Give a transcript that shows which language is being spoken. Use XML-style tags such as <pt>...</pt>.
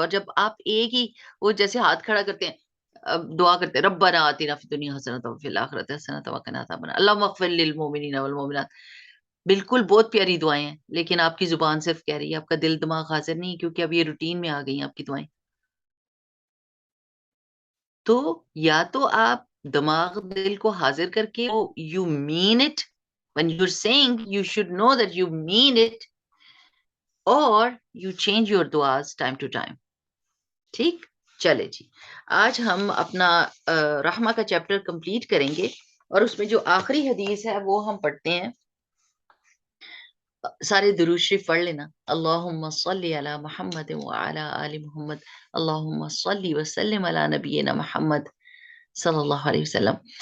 <ur>اور جب آپ ایک ہی وہ جیسے ہاتھ کھڑا کرتے ہیں،</ur> <ar>دعا کرتے ہیں ربنا آتنا فی الدنیا حسنۃ وفی الآخرۃ حسنۃ وقنا عذاب النار اللهم اغفر للمؤمنین والمؤمنات.</ar> <ur>بالکل بہت پیاری دعائیں ہیں، لیکن آپ کی زبان صرف کہہ رہی ہے، آپ کا دل دماغ حاضر نہیں، کیونکہ اب یہ روٹین میں آ گئی ہیں آپ کی دعائیں. تو یا تو آپ دماغ دل کو حاضر کر کے</ur> <en>You mean it when you're saying you should know that you mean it, or you change your duas time to time.</en> <ur>ٹھیک. چلے جی، آج ہم اپنا رحمہ کا چیپٹر کمپلیٹ کریں گے، اور اس میں جو آخری حدیث ہے وہ ہم پڑھتے ہیں. سارے درود شریف پڑھ لینا.</ur> <ar>اللہم صلی علی محمد وعلی آل محمد، اللہم صلی وسلم علی نبینا محمد صلی اللہ علیہ وسلم.</ar>